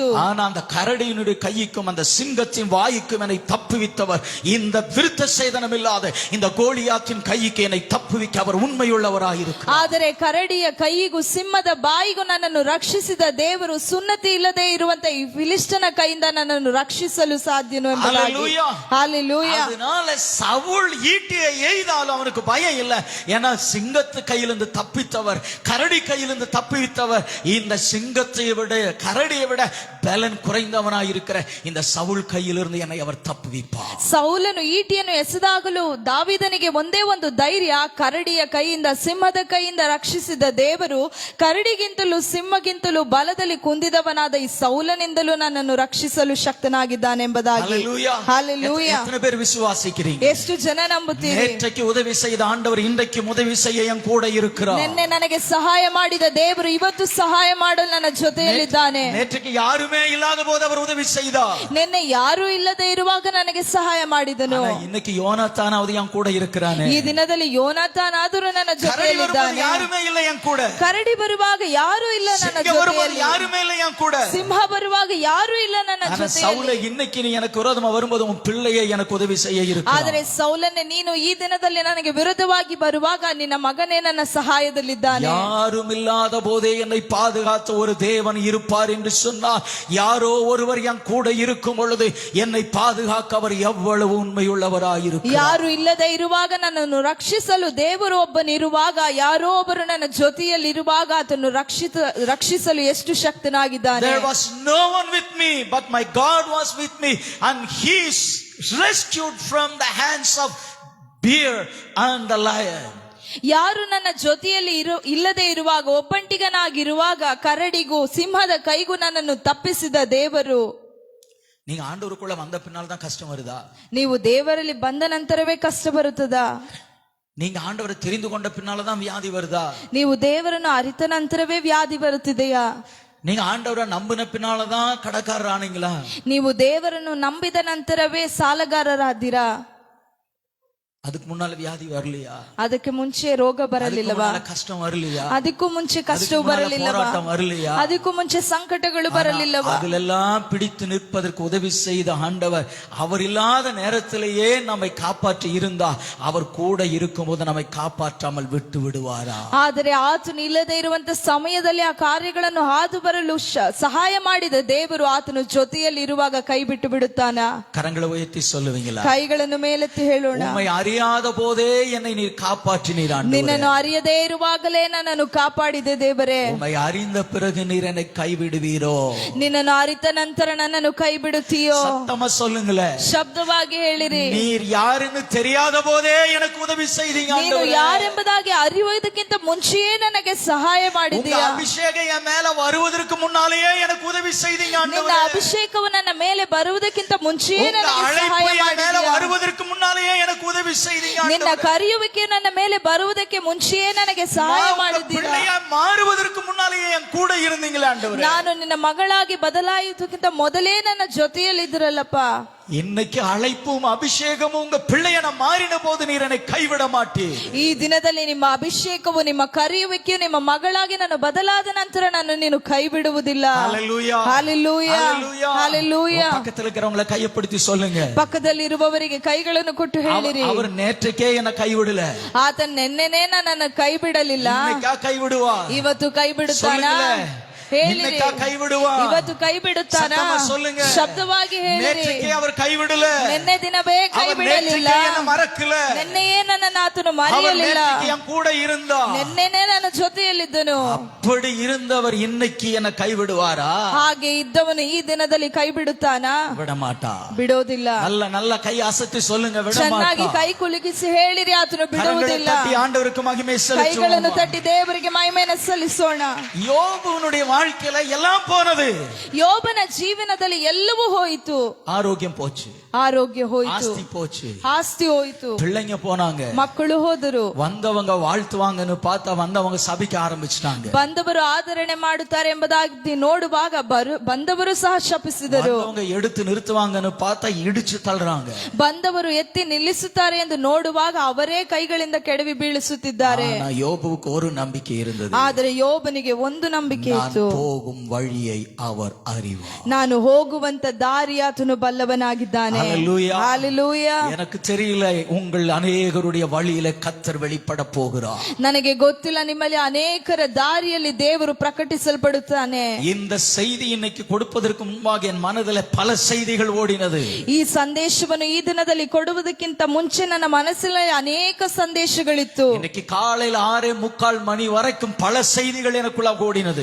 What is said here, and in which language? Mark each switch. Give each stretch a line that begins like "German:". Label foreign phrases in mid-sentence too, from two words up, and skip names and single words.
Tamil: ஆனா அந்த கரடியினுடைய கைக்கும் அந்த சிங்கத்தின் வாய்க்கும் என்னை தப்புவித்தவர், இந்த விருத்த சேதனம் இல்லாத இந்த கோலியாத்தின் கைக்கு என்னை தப்புவிக்க அவர் உண்மையுள்ளவராயிருக்கிறார்.
Kannada: ಆದರೆ ಕರಡಿಯ ಕೈಗೂ ಸಿಂಹದ ಬಾಯಿಗೂ ನನ್ನನ್ನು ರಕ್ಷಿಸಿದ ದೇವರು ಸುನ್ನತಿ ಇಲ್ಲದೆ ಇರುವಂತ ಈ ಫಿಲಿಸ್ಟನ ಕೈಯಿಂದ ನನ್ನನ್ನು ರಕ್ಷಿಸಲು ಸಾಧ್ಯನು ಎಂಬುದಾಗಿ.
Tamil: ஹல்லேலூயா.
Kannada: ಹಲ್ಲೆಲೂಯಾ.
Tamil: அதனால சவுல் ஈட்டியை எய்தாலும் அவனுக்கு பயம் இல்லை. ஏன்னா சிங்கத்து கையிலிருந்து தப்பித்தவர், கரடி கையிலிருந்து தப்பித்தவர், இந்த சிங்கத்தை விட கரடியை விட பலன் குறைந்தவனாயிருக்கிற இந்த சவுல் கையிலிருந்து என்னை அவர் தப்புவிப்பார்.
Kannada: ಸೌಲನು ಈಟಿಯನ್ನು ಎಸೆದಾಗಲೂ ದಾವಿದನಿಗೆ ಒಂದೇ ಒಂದು ಧೈರ್ಯ, ಕರಡಿಯ ಕೈಯಿಂದ ಸಿಂಹದ ಕೈಯಿಂದ ರಕ್ಷಿಸಿದ ದೇವರು ಕರಡಿಗಿಂತಲೂ ಸಿಂಹಗಿಂತಲೂ ಬಲದಲ್ಲಿ ಕುಂದಿದವನಾದ ಈ ಸೌಲನಿಂದಲೂ ನನ್ನನ್ನು ರಕ್ಷಿಸಲು ಶಕ್ತನಾಗಿದ್ದಾನೆ ಎಂಬುದಾಗಿ.
Tamil: ஹல்லேலூயா.
Kannada: ಹಲ್ಲೆಲೂಯಾ.
Tamil: எத்தனை பேர் விசுவாசிக்கிறீங்க?
Kannada: ಎಷ್ಟು ಜನ ನಂಬುತ್ತೀರಿ?
Tamil: நேற்றைக்கு உதவி செய்த ஆண்டவர் இன்றைக்கு உதவி செய்ய என் கூட இருக்கிறார்.
Kannada: ನಿನ್ನೆ ನನಗೆ ಸಹಾಯ ಮಾಡಿದ ದೇವರು ಇವತ್ತು ಸಹಾಯ ಮಾಡಲು ನನ್ನ ಜೊತೆಯಲ್ಲಿದ್ದಾನೆ.
Tamil: நேற்றைக்கு யாருமே இல்லாத போது அவர் உதவி செய்தார்.
Kannada: ನಿನ್ನೆ ಯಾರು ಇಲ್ಲದೆ ಇರುವಾಗ ನನಗೆ ಸಹಾಯ ಮಾಡಿದನು.
Tamil: ஆனா இன்னைக்கு யோனாத்தானாவது என் கூட இருக்கிறானே.
Kannada: ಈ ದಿನದಲ್ಲಿ ಯೋನಾತಾನಾದರೂ ನನ್ನ
Tamil: கரடி வரும்போது
Kannada: ಜೊತೆಯಲ್ಲಿದ್ದಾನೆ.
Tamil: யாருமே இல்லை என் கூட.
Kannada: ಕರಡಿ ಬರುವಾಗ ಯಾರು ಇಲ್ಲ ನನ್ನ
Tamil: சிங்கம் வரும்போது
Kannada: ಜೊತೆಯಲ್ಲಿ.
Tamil: யாருமே இல்லை என் கூட.
Kannada: ಸಿಂಹ ಬರುವಾಗ ಯಾರು ಇಲ್ಲ ನನ್ನ
Tamil: ஆனா
Kannada: ಜೊತೆಯಲ್ಲಿ.
Tamil: சவுலை இன்னைக்கு நீ எனக்கு விரோதமா வரும்போது உன் பிள்ளையை எனக்கு உதவி செய்ய இருக்கிறார். ಆದರೆ ಸೌಲನ್ನೇ, ನೀನು ಈ ದಿನದಲ್ಲಿ ನನಗೆ ವಿರುದ್ಧವಾಗಿ ಬರುವಾಗ ನಿನ್ನ ಮಗನೇ ನನ್ನ ಸಹಾಯದಲ್ಲಿದ್ದಾನೆ. யாரும் இல்லாத போதே என்னை பாதுகாத்த ஒரு தேவன் இருப்பார் என்று சொன்னார். யாரோ ஒருவர் என் கூட இருக்கும் பொழுது என்னை பாதுகாக்க அவர் எவ்வளவு உண்மையுள்ளவராயிருக்கிறார்.
Kannada: ಯಾರು ಇಲ್ಲದೆ ಇರುವಾಗ ನನ್ನನ್ನು ರಕ್ಷಿಸಲು ದೇವರು ಒಬ್ಬನಿರುವಾಗ, ಯಾರೋ ಒಬ್ಬರು ನನ್ನ ಜೊತೆಯಲ್ಲಿರುವಾಗ ಆತನು ರಕ್ಷಿಸಲು ಎಷ್ಟು ಶಕ್ತನಾಗಿದ್ದಾನೆ.
English: There was no one with me, but my God was with me, and he rescued from the hands of bear and the lion.
Kannada: ಯಾರು ನನ್ನ ಜೊತೆಯಲ್ಲಿ ಇಲ್ಲದೆ ಇರುವಾಗ, ಒಬ್ಬಂಟಿಗನಾಗಿರುವಾಗ ಕರಡಿಗೂ ಸಿಂಹದ ಕೈಗೂ ನನ್ನನ್ನು ತಪ್ಪಿಸಿದ ದೇವರು.
Tamil: நீங்க ஆண்டவருக்குள்ள வந்த பின்னால் தான் கஷ்டம் வருதா?
Kannada: ನೀವು ದೇವರಲ್ಲಿ ಬಂದ ನಂತರವೇ ಕಷ್ಟ ಬರುತ್ತದಾ?
Tamil: நீங்க ஆண்டவரை தெரிந்து கொண்ட பின்னால தான் வியாதி வருதா?
Kannada: ನೀವು ದೇವರನ್ನು ಅರಿತ ನಂತರವೇ ವ್ಯಾಧಿ ಬರುತ್ತಿದೆಯಾ?
Tamil: நீங்க ஆண்டவரை நம்பின பின்னால தான் கடைக்காரர் ஆனீங்களா?
Kannada: ನೀವು ದೇವರನ್ನು ನಂಬಿದ ನಂತರವೇ ಸಾಲಗಾರರಾದಿರಾ?
Tamil: அதுக்கு முன்னால வியாதி வரலையா?
Kannada: ಅದಕ್ಕೆ ಮುಂಚೆ ರೋಗ ಬರಲಿಲ್ಲವಾ?
Tamil: கஷ்டம் வரலையா?
Kannada: ಅದಕ್ಕೂ ಮುಂಚೆ ಕಷ್ಟವು ಬರಲಿಲ್ಲವಾ?
Tamil: போராட்டம் வரலையா?
Kannada: ಅದಕ್ಕೂ ಮುಂಚೆ ಸಂಕಟಗಳು ಬರಲಿಲ್ಲವಾ?
Tamil: அதிலெல்லாம் பிடித்து நிற்பதற்கு உதவி செய்த ஆண்டவர் அவர் இல்லாத நேரத்திலேயே நம்மை காப்பாற்றி இருந்தா அவர் கூட இருக்கும்போது நம்மை காப்பாற்றாமல் விட்டு விடுவாரா?
Kannada: ಆದರೆ ಆತನು ಇಲ್ಲದೆ ಇರುವಂತ ಸಮಯದಲ್ಲಿ ಆ ಕಾರ್ಯಗಳನ್ನು ಹಾದು ಬರಲು ಸಹಾಯ ಮಾಡಿದ ದೇವರು ಆತನು ಜೊತೆಯಲ್ಲಿ ಇರುವಾಗ ಕೈ ಬಿಟ್ಟು ಬಿಡುತ್ತಾನ?
Tamil: கரங்களை உயர்த்தி சொல்லுவீங்களா?
Kannada: ಕೈಗಳನ್ನು ಮೇಲೆತ್ತಿ ಹೇಳೋಣ.
Tamil: அறியாத போதே என்னை நீர் காப்பாற்றினீர் ஆண்டவரே.
Kannada: ನಿನ್ನನ್ನು ಅರಿಯದೇ ಇರುವಾಗಲೇ ನನ್ನನ್ನು ಕಾಪಾಡಿದೆ ದೇವರೇ.
Tamil: உம்மை அறிந்த பிறகு நீர் என்னை கைவிடுவீரோ?
Kannada: ನಿನ್ನನ್ನು ಅರಿತ ನಂತರ ನನ್ನನ್ನು ಕೈ ಬಿಡುತ್ತೀಯೋ?
Tamil: சத்தமா சொல்லுங்களே,
Kannada: ಶಬ್ದವಾಗಿ ಹೇಳಿರಿ.
Tamil: நீர் யாருன்னு தெரியாத போதே எனக்கு உதவி செய்தீங்க
Kannada: ನೀನು
Tamil: ஆண்டவரே.
Kannada: ಯಾರೆಂಬುದಾಗಿ ಅರಿಯುವುದಕ್ಕಿಂತ ಮುಂಚೆಯೇ ನನಗೆ ಸಹಾಯ
Tamil: உங்க
Kannada: ಮಾಡಿದ್ದೀಯಾ?
Tamil: அபிஷேகம் என் மேல வருவதற்கு முன்னாலேயே எனக்கு உதவி செய்தீங்க
Kannada: ನಿನ್ನ
Tamil: ஆண்டவரே.
Kannada: ಅಭಿಷೇಕವು ನನ್ನ ಮೇಲೆ ಬರುವುದಕ್ಕಿಂತ ಮುಂಚೆಯೇ
Tamil: உங்க
Kannada: ನನಗೆ
Tamil: அழைப்பு
Kannada: ಸಹಾಯ
Tamil: என் மேல
Kannada: ಮಾಡಿದ್ದೀಯಾ?
Tamil: வருவதற்கு முன்னாலேயே எனக்கு உதவி செய்தீங்க
Kannada: ನಿನ್ನ
Tamil: ஆண்டவரே.
Kannada: ಕರೆಯುವಿಕೆ ನನ್ನ ಮೇಲೆ ಬರುವುದಕ್ಕೆ ಮುಂಚೆಯೇ ನನಗೆ ಸಹಾಯ ಮಾಡಿದ್ದೀರಾ?
Tamil: பிள்ளையா மாறுவதற்கு முன்னாலேயே என் கூட இருந்தீங்களே ஆண்டவரே.
Kannada: ನಾನು ನಿನ್ನ ಮಗಳಾಗಿ ಬದಲಾಯಿಸೋದಕ್ಕಿಂತ ಮೊದಲೇ ನನ್ನ ಜೊತೆಯಲ್ಲಿ ಇದ್ರಲ್ಲಪ್ಪ.
Tamil: இன்னைக்கு அழைப்பும் அபிஷேகமும் உங்க பிள்ளையன மாறின போது நீர் என்னை கைவிட மாட்டீர்.
Kannada: ಈ ದಿನದಲ್ಲಿ ನಿಮ್ಮ ಅಭಿಷೇಕವು, ನಿಮ್ಮ ಕರೆಯುವಿಕೆಯು ನಿಮ್ಮ ಮಗಳಾಗಿ ನಾನು ಬದಲಾದ ನಂತರ ನಾನು ನೀನು ಕೈ ಬಿಡುವುದಿಲ್ಲ.
Tamil: ஹalleluya, ஹalleluya, ஹalleluya, ஹalleluya. பக்கத்துல இருக்கிறவங்கள கையப்படுத்தி சொல்லுங்க.
Kannada: ಪಕ್ಕದಲ್ಲಿ ಇರುವವರಿಗೆ ಕೈಗಳನ್ನು ಕೊಟ್ಟು ಹೇಳಿರಿ,
Tamil: அவர் நேற்றுக்கே என்ன கைவிடல,
Kannada: ಆತ ನೆನ್ನೆನೇ ನನ್ನನ್ನು ಕೈ ಬಿಡಲಿಲ್ಲ,
Tamil: இன்னைக்கா கைவிடுவா?
Kannada: ಇವತ್ತು ಕೈ ಬಿಡುತ್ತಾನ? ಹೇಳಿರಿ,
Tamil: இன்னைக்கா கைவிடுவா?
Kannada: ಇವತ್ತು ಕೈ ಬಿಡುತ್ತಾನ?
Tamil: சத்தமா சொல்லுங்க.
Kannada: ಶಬ್ದವಾಗಿ ಹೇಳಿರಿ.
Tamil: நேற்றுக்கே அவர் கைவிடல,
Kannada: ನಿನ್ನೆ ದಿನವೇ ಕೈ
Tamil: அவர்
Kannada: ಬಿಡಲಿಲ್ಲ,
Tamil: நேற்றுக்கே என்ன மறக்கல,
Kannada: ನಿನ್ನೆಯೇ ನನ್ನನ್ನು ಆತನು
Tamil: அவர்
Kannada: ಮರೆಯಲಿಲ್ಲ,
Tamil: நேற்றுக்கே என் கூட இருந்தா.
Kannada: ನಿನ್ನೆನೇ ನನ್ನ ಜೊತೆಯಲ್ಲಿದ್ದನು.
Tamil: அப்படி இருந்தவர் இன்னைக்கு என்ன கைவிடுவாரா?
Kannada: ಹಾಗೆ ಇದ್ದವನು ಈ ದಿನದಲ್ಲಿ ಕೈ ಬಿಡುತ್ತಾನ?
Tamil: விட மாட்டா.
Kannada: ಬಿಡೋದಿಲ್ಲ.
Tamil: நல்ல நல்ல
Kannada: ಕೈ ಅಸತ್ತಿ
Tamil: சொல்லுங்க, விட
Kannada: ಚೆನ್ನಾಗಿ
Tamil: மாட்டா.
Kannada: ಕೈ ಕುಲುಕಿಸಿ ಹೇಳಿರಿ, ಆತನು ಬಿಡುವುದಿಲ್ಲ.
Tamil: தட்டி ஆண்டவருக்கு மகிமை
Kannada: ಕೈಗಳನ್ನು
Tamil: செலுத்துவோம்.
Kannada: ತಟ್ಟಿ ದೇವರಿಗೆ ಮಹಿಮೆಯನ್ನು ಸಲ್ಲಿಸೋಣ.
Tamil: யோபுனுடைய வாழ்க்கையில எல்லாம் போனது.
Kannada: ಯೋಬನ ಜೀವನದಲ್ಲಿ ಎಲ್ಲವೂ ಹೋಯಿತು.
Tamil: ஆரோக்கியம் போச்சு,
Kannada: ಆರೋಗ್ಯ ಹೋಯಿತು,
Tamil: ஆஸ்தி போச்சு,
Kannada: ಆಸ್ತಿ ಹೋಯಿತು,
Tamil: பிள்ளைங்க போனாங்க,
Kannada: ಮಕ್ಕಳು ಹೋದರು.
Tamil: வந்தவங்க வாழ்த்துவாங்கன்னு பார்த்தா வந்தவங்க சபிக்க ஆரம்பிச்சிட்டாங்க.
Kannada: ಬಂದವರು ಆದರಣೆ ಮಾಡುತ್ತಾರೆ ಎಂಬುದಾಗಿ ನೋಡುವಾಗ ಬಂದವರು ಸಹ ಶಪಿಸಿದರು.
Tamil: வந்தவங்க எடுத்து நிறுத்துவாங்கன்னு பார்த்தா இடிச்சு தள்ளுறாங்க.
Kannada: ಬಂದವರು ಎತ್ತಿ ನಿಲ್ಲಿಸುತ್ತಾರೆ ಎಂದು ನೋಡುವಾಗ ಅವರೇ ಕೈಗಳಿಂದ ಕೆಡವಿ ಬೀಳಿಸುತ್ತಿದ್ದಾರೆ.
Tamil: ஆனா யோபுவுக்கு ஒரு நம்பிக்கை இருந்தது.
Kannada: ಆದರೆ ಯೋಬನಿಗೆ ಒಂದು ನಂಬಿಕೆ ಇತ್ತು,
Tamil: போகும் வழியை அவர் அறிவார்.
Kannada: ನಾನು ಹೋಗುವಂತ ದಾರಿ ಆತನು ಬಲ್ಲವನಾಗಿದ್ದಾನೆ.
Tamil: ஹalleluya. ஹalleluya. எனக்கு தெரியல, உங்கள் அநேகருடைய வழியில கர்த்தர் வெளிப்பட போகிறார்.
Kannada: ನನಗೆ ಗೊತ್ತಿಲ್ಲ, ನಿಮ್ಮಲ್ಲಿ ಅನೇಕರ ದಾರಿಯಲ್ಲಿ ದೇವರು ಪ್ರಕಟಿಸಲ್ಪಡುತ್ತಾನೆ.
Tamil: இந்த செய்தி இன்னைக்கு கொடுப்பதற்கு முன்பாக என் மனதில் பல செய்திகள் ஓடினது.
Kannada: ಈ ಸಂದೇಶವನ್ನು ಈ ದಿನದಲ್ಲಿ ಕೊಡುವುದಕ್ಕಿಂತ ಮುಂಚೆ ನನ್ನ ಮನಸ್ಸಿನಲ್ಲಿ ಅನೇಕ ಸಂದೇಶಗಳಿತ್ತು.
Tamil: இன்னைக்கு காலையில் 6:45 மணி வரைக்கும் பல செய்திகள் எனக்குள்ள ஓடினது.